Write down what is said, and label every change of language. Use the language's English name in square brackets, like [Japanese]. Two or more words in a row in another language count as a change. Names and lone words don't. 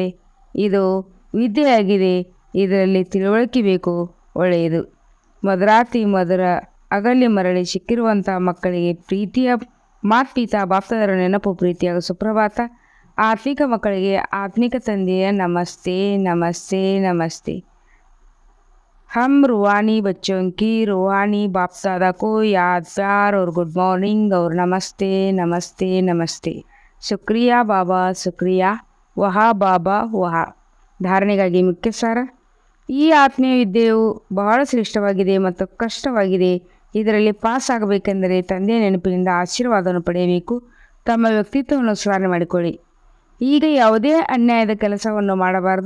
[Kannada] ಇದು ವಿದ್ಯೆಯಾಗಿದೆ, ಇದರಲ್ಲಿ ತಿಳುವಳಿಕೆ ಬೇಕು. ಒಳ್ಳೆಯದು. ಮಧುರಾತಿ ಮಧುರ ಅಗಲಿ ಮರಳಿ ಸಿಕ್ಕಿರುವಂಥ ಮಕ್ಕಳಿಗೆ ಪ್ರೀತಿಯ ಮಾತ್ಪಿತಾ ಬಾಪ್ತಾದರ ನೆನಪು, ಪ್ರೀತಿಯ ಸುಪ್ರಭಾತ. ಆತ್ಮಿಕ ಮಕ್ಕಳಿಗೆ ಆತ್ಮಿಕ ತಂದೆಯ ನಮಸ್ತೆ ನಮಸ್ತೆ ನಮಸ್ತೆ. [Hindi] हम रूहानी बच्चों की रूहानी बाप दादा को याद, प्यार और [English] good morning [Hindi] और नमस्ते नमस्ते नमस्ते. शुक्रिया बाबा, शुक्रिया. वाह बाबा वाह. [Kannada] ಧಾರಣೆಗಾಗಿ ಮುಖ್ಯ ಸಾರ. ಈ ಆತ್ಮೀಯ ವಿದ್ಯೆಯು ಬಹಳ ಶ್ರೇಷ್ಠವಾಗಿದೆ ಮತ್ತು ಕಷ್ಟವಾಗಿದೆ. ಇದರಲ್ಲಿ ಪಾಸ್ ಆಗಬೇಕೆಂದರೆ ತಂದೆಯ ನೆನಪಿನಿಂದ ಆಶೀರ್ವಾದವನ್ನು ಪಡೆಯಬೇಕು. ತಮ್ಮ ವ್ಯಕ್ತಿತ್ವವನ್ನು ಸುಧಾರಣೆ ಮಾಡಿಕೊಳ್ಳಿ. ಈಗ ಯಾವುದೇ ಅನ್ಯಾಯದ ಕೆಲಸವನ್ನು ಮಾಡಬಾರದು.